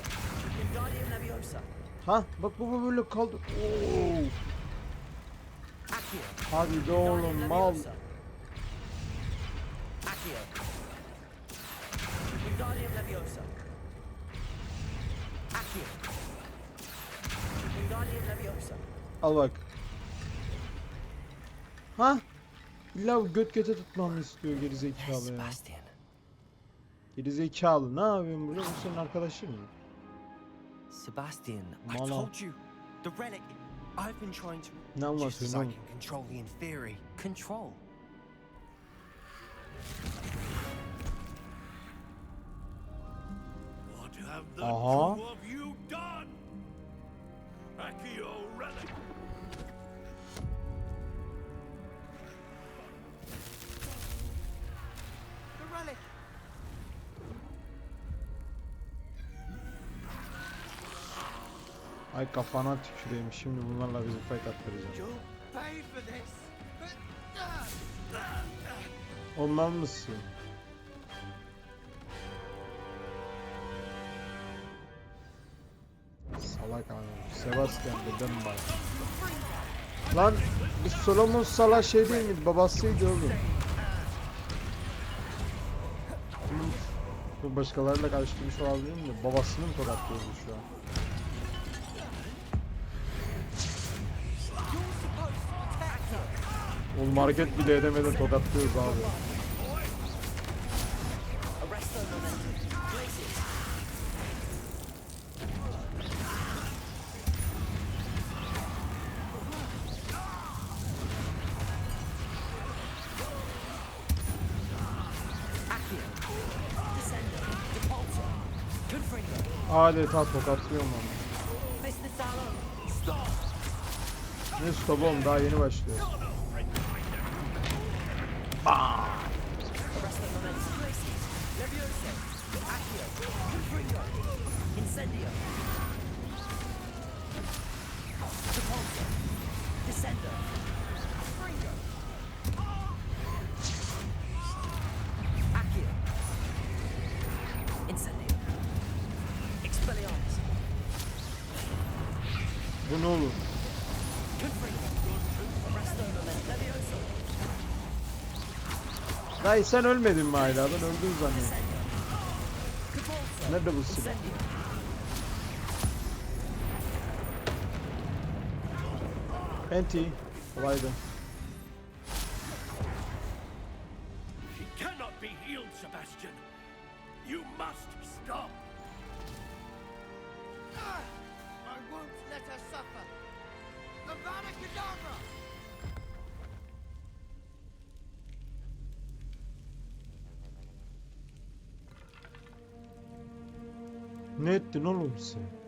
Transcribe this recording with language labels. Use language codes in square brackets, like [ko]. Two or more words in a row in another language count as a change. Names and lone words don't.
[la] Wingardium Leviosa. [tr] Ha bak bu böyle kaldı. Oo. [la] Accio. [tr] Hadi de oğlum [la] Wingardium [tr] mal. [la] Leviosa. Accio. Wingardium Leviosa. Accio. Wingardium Leviosa. [tr] Al bak. Ha? İlla bu göt göte tutmamı istiyor Yes, gerizekalı ya. Sebastian. Gerizekalı ne yapıyorsun burada? Bu senin arkadaşın mı? [en] Sebastian, I [tr] Mala. [en] told you. The relic. I've been trying to. [tr] Ne [en] Just as [tr] anlatıyorsun [en] I [tr] oğlum? [en] can control the inferi. Control. What have the [tr] Aha. [en] two of you done? Accio relic. The relic. [tr] Ay kafana tüküreyim şimdi bunlarla bizi fight attıracağım. [en] You'll pay for this. [tr] Ondan mısın? Salak abi. Sebastian dedim bak. Lan bu Solomon Salah şey değil miydi? Babasıydı oğlum. Bu başkalarıyla karıştırmış olabilir mi? Babasını mı tokatlıyordu şu an? Oğlum hareket bile edemeden tokatlıyoruz abi. [la] Arresto momentum. Places. Accio. Descendo. Depulso. Confringo. [tr] Adeta tokatlıyorum onu. Fistisalo. Ne stop oğlum daha yeni başlıyor. [la] Arresto momentum. Places. Leviosa. Accio. Confringo. Incendio. Depulso. Descendo. Confringo. Accio. Incendio. Expelliarmus. [tr] Bu ne olur? [la] Confringo. Arresto momentum. Leviosa. [tr] Dayı sen ölmedin mi hala? Ben öldüm zannediyorum. [la] Depulso. [tr] Nerede bu silah? [la] Incendio. [tr] Enti. Kolaydı. [en] She cannot be healed, Sebastian. You must stop. I won't let her suffer. [la] Avada Kedavra! [tr] Ne ettin oğlum sen?